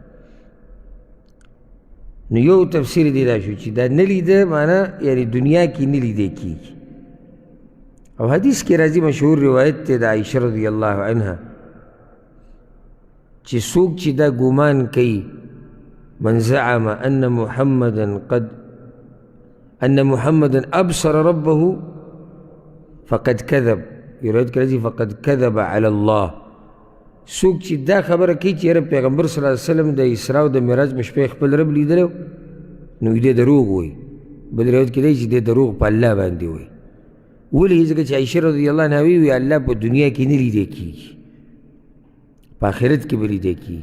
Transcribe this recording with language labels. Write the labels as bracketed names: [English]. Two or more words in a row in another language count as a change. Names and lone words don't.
[Pashto] نو یو تفسیر دی دا شو چې دا نه لیده معنی یعنی دنیا کې نه لیدی کېږي. او حدیث کې راځي مشهور روایت دی د عایشه [Arabic] رضی الله عنها [Pashto] چې څوک چې دا ګمان کوي [Arabic] من زعم ان محمدا ابصر ربه فقد كذب، [Pashto] روایت کې راځي [Arabic] فقد كذب على الله. [Pashto] څوک چې دا خبره کوي چې یاره پیغمبر [Arabic] صلی الله علیه وسلم [Pashto] د اسراء او د معراج په شپې خپل رب لیدلی نو دې دروغ وایي. بل روایت کې دی چې دې دروغ په الله باندې وایي. ولې؟ ځکه چې عایشه [Arabic] رضی الله عنها [Pashto] وی الله په دنیا کې نه لیدی کېږي، په آخرت کې به لیدی کېږي.